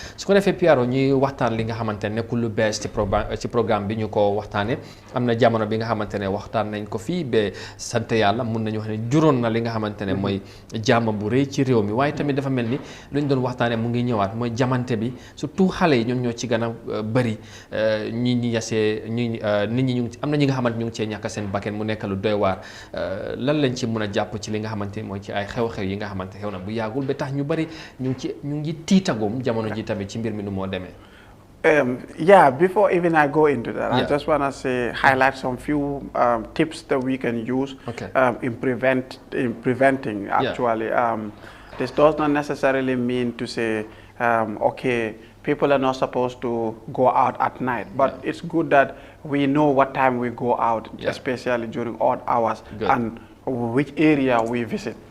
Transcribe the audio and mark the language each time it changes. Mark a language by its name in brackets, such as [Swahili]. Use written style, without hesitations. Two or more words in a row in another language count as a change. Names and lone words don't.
[Wolof] Su ko defee Piaro ñuy waxtaan li nga xamante ne nekkul lu bees ci programme bi, ñu ko waxtaane am na jamono bi nga xamante ne waxtaan nañ ko fii ba sant yàlla, mun nañu wax ne juróon na li nga xamante ne mooy jàmm bu rëy ci réew mi, waaye tamit dafa mel ni lu ñu doon waxtaane mu ngi ñëwaat, mooy jamante bi, surtout xale yi ñoom ñoo ci gën a bëri. ñi yasee nit ñi am na ñi nga xamante ñu ngi cee ñàkk seen bakken, mu nekk lu doy waar. Lan lañ ci mën a jàpp ci li nga xamante mooy ci ay xew-xew yi nga xamante xew na bu yàggul ba tax ñu bari ñu ngi tiitagum jamono ji tamit ci mbir mi nu moo demee. [English] Yeah, before even I go into that, I just want to highlight some few tips that we can use in preventing actually. This does not necessarily mean to say, okay, people are not supposed to go out at night, but it's good that we know what time we go out, especially during odd hours, and which area we visit.